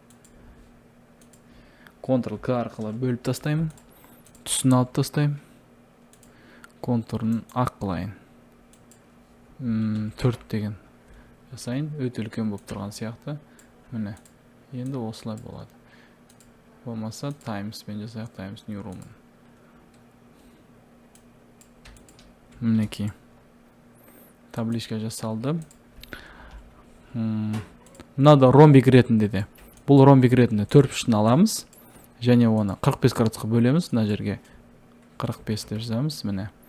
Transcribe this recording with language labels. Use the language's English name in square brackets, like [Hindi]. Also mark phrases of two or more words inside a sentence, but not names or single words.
[Kazakh] Ctrl-K арқылы бөліп тастаймын. Түсін алып тастаймын. контурын ақ қылайын. 4 деген жасайын, өте үлкен болып тұрған сияқты. Міне, енді осылай болады. Болмаса times пен жасайық, times new room. Мінекей. Табличка жасалды. Мынада ромбик ретінде де. Бұл ромбик ретінде 4 аламыз. Және оны 45 градусқа бөлеміз. Мына жерге 45 деп жазамыз. Міне.